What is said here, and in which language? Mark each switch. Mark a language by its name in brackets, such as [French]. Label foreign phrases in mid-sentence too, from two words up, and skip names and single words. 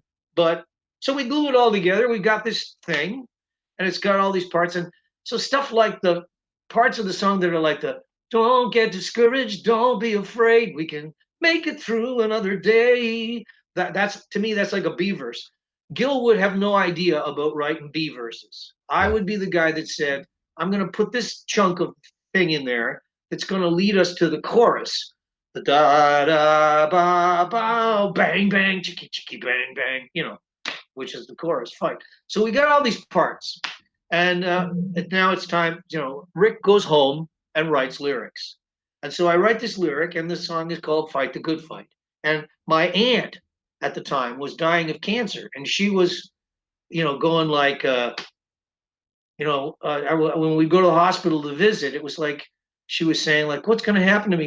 [English] But so we glue it all together. We got this thing, and it's got all these parts, and so stuff like the parts of the song that are like the don't get discouraged, don't be afraid, we can make it through another day. That's to me that's like a B verse. Gil would have no idea about writing B verses. I Yeah. would be the guy that said, I'm going to put this chunk of thing in there that's going to lead us to the chorus. The da da ba ba bang bang chicky chicky bang bang, which is the chorus fight. So we got all these parts, and now it's time. Rick goes home and writes lyrics, and so I write this lyric, and the song is called "Fight the Good Fight." And my aunt at the time was dying of cancer, and she was, going like, when we go to the hospital to visit, it was like she was saying, like, what's going to happen to me?